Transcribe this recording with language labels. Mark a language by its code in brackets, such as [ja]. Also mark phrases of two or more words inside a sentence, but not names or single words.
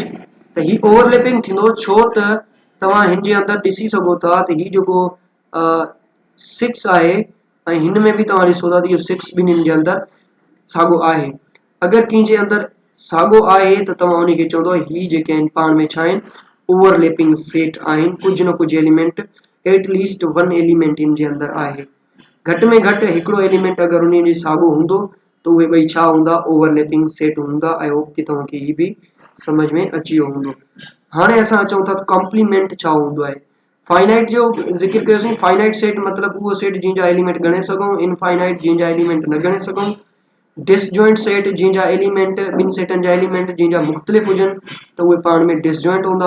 [sd] त ही ओवरलैपिंग थींदो, छो त तव्हां हिन जे अंदरि ॾिसी सघो था त ही जेको 6 आहे ऐं हिन में बि तव्हां ॾिसो था त इहो 6 ॿिन्हिनि जे अंदरि साॻियो आहे। अगरि कंहिंजे अंदरि साॻियो आहे त तव्हां उनखे चवंदो ही जेके आहिनि पाण में छा आहिनि, [en] overlapping set [sd] आहिनि। कुझु न कुझु एलिमेंट, [en] at least one element [sd] इन जे अंदरि आहे। घटि में घटि हिकिड़ो एलिमेंट अगरि उन जे साॻियो हूंदो त उहे ॿई छा हूंदा, [en] overlapping set [sd] हूंदा। [en] I hope [sd] कि तव्हांखे ही बि समझ में अची वियो हूंदो। हाणे असां अचूं था कॉम्प्लीमेंट छा हूंदो आहे। फाइनाइट जो ज़िक्र कयोसीं। [en] finite set [sd] मतिलबु उहो सेट जंहिंजा एलिमेंट ॻणे सघूं, इनफाइनाइट जंहिंजा एलिमेंट न ॻणे सघूं, [en] disjoint set [sd] जंहिंजा एलिमेंट ॿिनि सेटनि जा एलिमेंट जंहिंजा मुख़्तलिफ़ हुजनि त उहे पाण में डिसजॉइंट हूंदा।